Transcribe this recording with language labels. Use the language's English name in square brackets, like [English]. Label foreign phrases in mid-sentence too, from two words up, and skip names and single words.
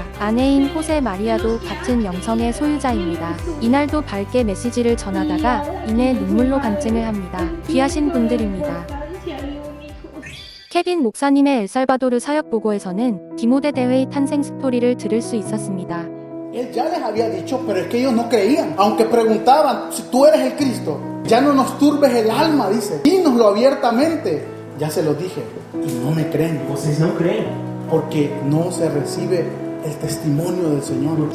[Korean] 아내인 호세 마리아도 같은 영성의 소유자입니다. 이날도 밝게 메시지를 전하다가 이내 눈물로 간증을 합니다. 귀하신 분들입니다. 케빈 목사님의 엘살바도르 사역 보고에서는 디모데 대회의 탄생 스토리를 들을 수 있었습니다. [Spanish] Él ya les había dicho, pero es que ellos no creían. Aunque preguntaban, si tú eres el Cristo, ya no nos turbes el alma, dice. Dínoslo abiertamente. Ya se lo dije. Y no me creen. [Portuguese] Vocês não creem. [Spanish] Porque no se recibe el testimonio del Señor.